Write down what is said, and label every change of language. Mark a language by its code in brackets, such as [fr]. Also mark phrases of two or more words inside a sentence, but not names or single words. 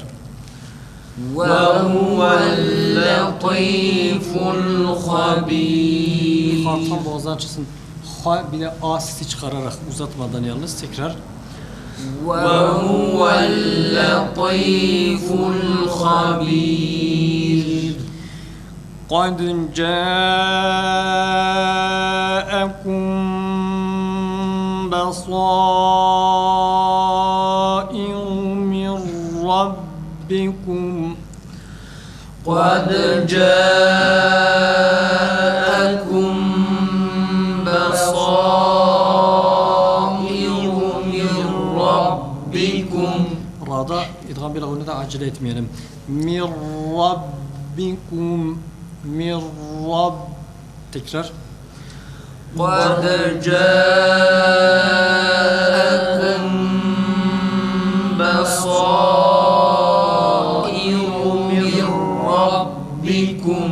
[ar] وهو اللطيف الخبير. [tr] Ha tam boğazdan çıksın. Ha bir de A sesi çıkararak uzatmadan yalnız tekrar. [ar] وهو اللطيف الخبير. قَدْ جَاءَكُمْ بَصَائِرُ مِنْ رَبِّكُمْ قد جاءكم بصائر من ربكم. [tr] Ra'da idgam bir ağını da acele etmeyelim. [ar] مِنْ رَبِّكُمْ مِنْ رَبِّ tekrar. قد جاءكم بصائر من ربكم.